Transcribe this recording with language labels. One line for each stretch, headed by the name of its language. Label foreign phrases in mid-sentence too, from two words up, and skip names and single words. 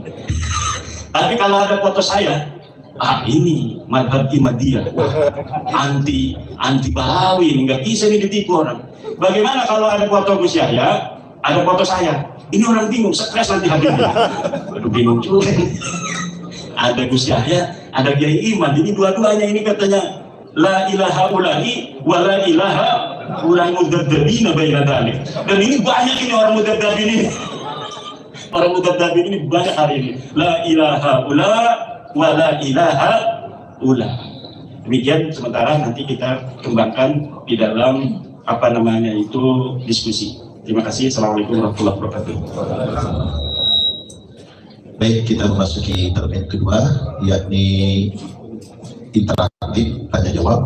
Indonesian: Tapi kalau ada foto saya, ini madhab Ahmadiyah, anti Ba'lawi, nggak bisa ini ditipu orang. Bagaimana kalau ada foto Gus Yahya, ada foto saya? Ini orang bingung, stres nanti hadirnya. Aduh bingung juga. Ada Gus Yahya, ada Kiai Iman, ini dua-duanya ini katanya
Arabic: لا إلى هؤلاء ولا إلى هؤلاء مذبذبين بين ذلك.
Indonesian: Dan ini banyak ini orang mudzadzabin ini. Orang mudzadzabin ini banyak hari ini.
Arabic: لا إلى هؤلاء ولا إلى هؤلاء.
Indonesian: Demikian sementara nanti kita kembangkan di dalam diskusi. Terima kasih.
Arabic: السلام عليكم ورحمة الله وبركاته.
Indonesian: Baik, kita memasuki termin kedua, yakni interaktif tanya jawab.